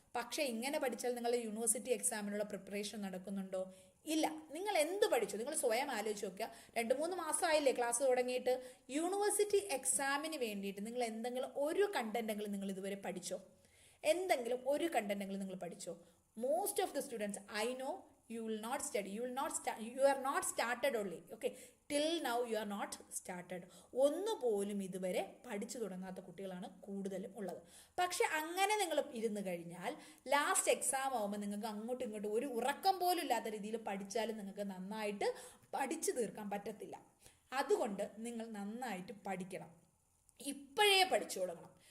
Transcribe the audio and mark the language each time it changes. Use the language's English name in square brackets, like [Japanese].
[Malayalam] പക്ഷേ ഇങ്ങനെ പഠിച്ചാൽ നിങ്ങൾ യൂണിവേഴ്സിറ്റി എക്സാമിനുള്ള പ്രിപ്പറേഷൻ നടക്കുന്നുണ്ടോ? ഇല്ല. നിങ്ങൾ എന്ത് പഠിച്ചു? നിങ്ങൾ സ്വയം ആലോചിച്ച് നോക്കുക. 2-3 മാസമായില്ലേ ക്ലാസ് തുടങ്ങിയിട്ട്? യൂണിവേഴ്സിറ്റി എക്സാമിന് വേണ്ടിയിട്ട് നിങ്ങൾ എന്തെങ്കിലും ഒരു കണ്ടന്റെങ്കിലും നിങ്ങൾ ഇതുവരെ പഠിച്ചോ? എന്തെങ്കിലും ഒരു കണ്ടന്റെങ്കിലും നിങ്ങൾ പഠിച്ചോ? [English] Most of the students I know you will not study, you are not started only. Okay, till now you are not started. [Malayalam] ഒന്നുപോലും ഇതുവരെ പഠിച്ചു തുടങ്ങാത്ത കുട്ടികളാണ് കൂടുതലും ഉള്ളത്. പക്ഷെ അങ്ങനെ നിങ്ങൾ ഇരുന്ന് കഴിഞ്ഞാൽ ലാസ്റ്റ് എക്സാം ആകുമ്പോൾ നിങ്ങൾക്ക് അങ്ങോട്ടും ഇങ്ങോട്ടും ഒരു ഉറക്കം പോലും ഇല്ലാത്ത രീതിയിൽ പഠിച്ചാലും നിങ്ങൾക്ക് നന്നായിട്ട് പഠിച്ചു തീർക്കാൻ പറ്റത്തില്ല. അതുകൊണ്ട് നിങ്ങൾ നന്നായിട്ട് പഠിക്കണം, ഇപ്പോഴേ പഠിച്ചു തുടങ്ങണം.